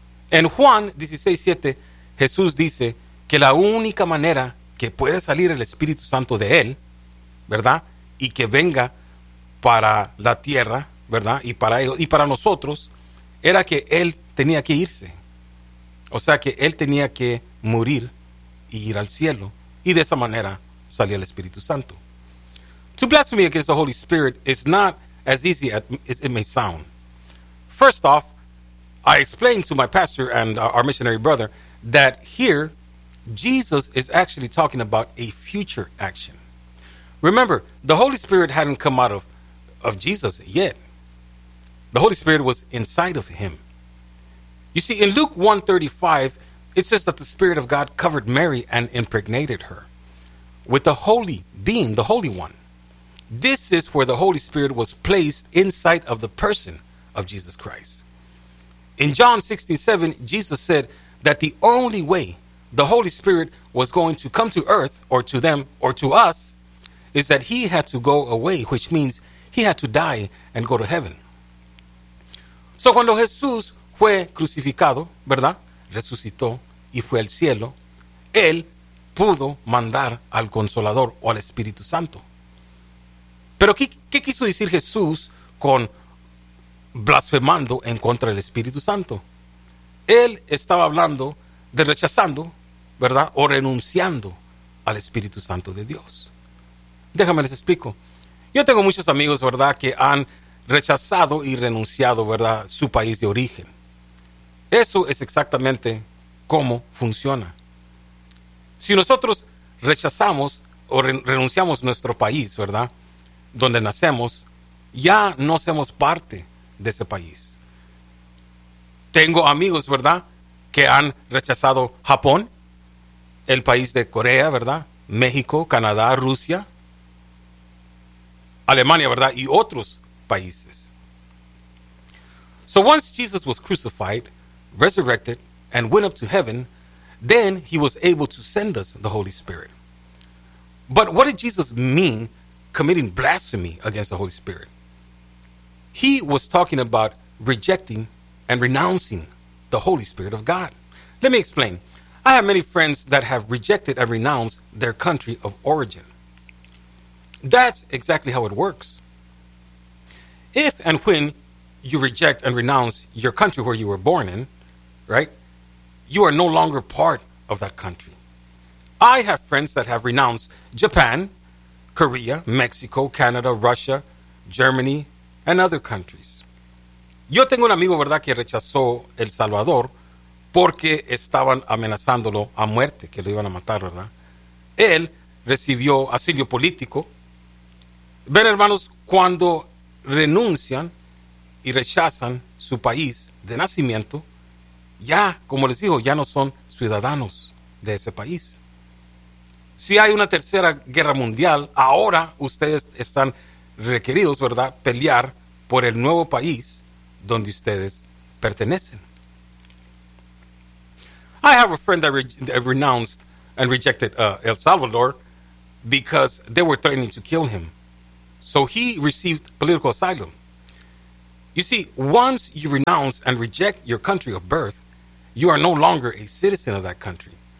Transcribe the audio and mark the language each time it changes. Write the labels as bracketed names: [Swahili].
[Spanish] En Juan 16:7, Jesús dice que la única manera que puede salir el Espíritu Santo de él, ¿verdad?, y que venga para la tierra, ¿verdad?, y para ellos y para nosotros, era que él tenía que irse. O sea, que él tenía que morir y ir al cielo, y de esa manera salía el Espíritu Santo. [English] To blaspheme against the Holy Spirit is not as easy as it may sound. First off, I explained to my pastor and our missionary brother that here, Jesus is actually talking about a future action. Remember, the Holy Spirit hadn't come out of Jesus yet. The Holy Spirit was inside of him. You see, in Luke 1:35, it says that the Spirit of God covered Mary and impregnated her with the Holy Being, the Holy One. This is where the Holy Spirit was placed inside of the person of Jesus Christ. In John 16:7, Jesus said that the only way the Holy Spirit was going to come to earth or to them or to us is that he had to go away, which means he had to die and go to heaven. [Spanish] So cuando Jesús fue crucificado, ¿verdad?, resucitó y fue al cielo, él pudo mandar al Consolador o al Espíritu Santo. Pero ¿qué quiso decir Jesús con blasfemando en contra del Espíritu Santo? Él estaba hablando de rechazando, ¿verdad? O renunciando al Espíritu Santo de Dios. Déjame les explico. Yo tengo muchos amigos, ¿verdad?, que han rechazado y renunciado, ¿verdad?, su país de origen. Eso es exactamente cómo funciona. Si nosotros rechazamos o renunciamos nuestro país, ¿verdad?, donde nacemos, ya no somos parte de ese país. Tengo amigos, ¿verdad?, que han rechazado Japón, el país de Corea, ¿verdad?, México, Canadá, Rusia, Alemania, ¿verdad?, y otros países. [English] So once Jesus was crucified, resurrected, and went up to heaven, then he was able to send us the Holy Spirit. But what did Jesus mean committing blasphemy against the Holy Spirit? He was talking about rejecting and renouncing the Holy Spirit of God. Let me explain. I have many friends that have rejected and renounced their country of origin. That's exactly how it works. If and when you reject and renounce your country where you were born in, right, you are no longer part of that country. I have friends that have renounced Japan, Korea, Mexico, Canada, Russia, Germany, and other countries. [Spanish] Yo tengo un amigo, ¿verdad?, que rechazó El Salvador porque estaban amenazándolo a muerte, que lo iban a matar, ¿verdad? Él recibió asilo político. Ven, hermanos, cuando renuncian y rechazan su país de nacimiento, ya, como les digo, ya no son ciudadanos de ese país. Si hay una tercera guerra mundial, ahora ustedes están requeridos, ¿verdad?, pelear por el nuevo país donde ustedes pertenecen. [English] I have a friend that renounced and rejected El Salvador because they were threatening to kill him. So he received political asylum. You see, once you renounce and reject your country of birth, you are no longer a citizen of that country.